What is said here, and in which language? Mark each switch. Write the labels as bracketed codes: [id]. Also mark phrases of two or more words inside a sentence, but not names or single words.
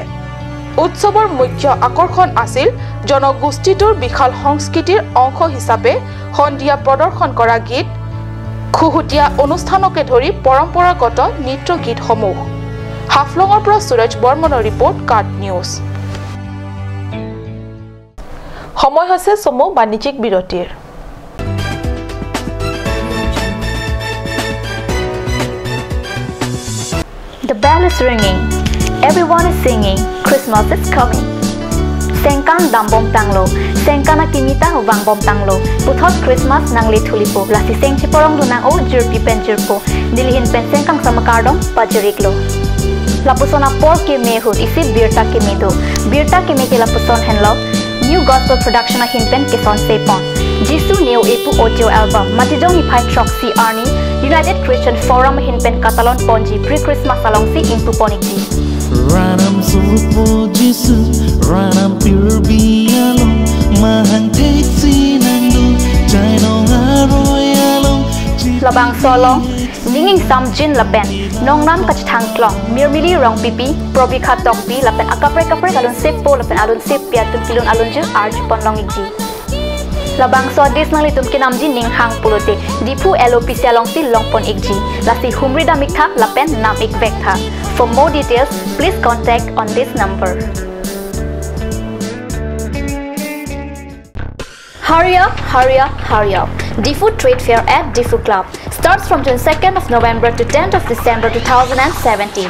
[as] উৎসৱৰ মুখ্য আকৰ্ষণ আছিল জনগোষ্ঠীটোৰ বিশাল সংস্কৃতিৰ অংশ হিচাপে সন্ধিয়া প্ৰদৰ্শন কৰা গীত খুহুতীয়া অনুষ্ঠানকে ধৰি পৰম্পৰাগত নৃত্য গীতসমূহ। হাফলঙৰ পৰা সুৰজ বৰ্মনৰ ৰিপৰ্ট কাট নিউজ। সময় হৈছে চমু বাণিজ্যিক বিৰতিৰ। [en] The bell is ringing. Everyone is singing. Christmas is coming. [mjw] Sengkan dambom tanglo, sengkana kinita hubang bom tanglo. Puthot Christmas nang lithulipo, lasi seng chiporong lunang o jirpi pen jirpo, dilihin pen sengkang samakardong pajiriklo. Lapusona por ke mehut isi birta ke medo, birta ke meke lapuson henlo. [en] New gospel production [mjw] ahin pen keson sepon. Jisu neo epu audio album, matijong ipai trok si arni, United Christian Forum ahin pen Catalan ponji pre-Christmas along si impu poniki. Ranam supo Jisu, ranam pirbialong, mahang teksi nandu, jainong aroyalong. Labang solong, ninging sam jin lapen, nong nam kachthang klong, mirmili rong pipi, probi khatok pi lapen akapre kalun sepo lapen alun sep piatun kilun alun jil arj ponlong iji. labang swadis nang litum kinamji ninghang pulote dipu LOPC alongsi longpon ikji lasi humrida mikha lapen nam ikvekha. [en] For more details, please contact on this number. Hurry up, hurry up, hurry up. Difu Trade Fair at Difu Club starts from 22nd of November to 10th of December 2017.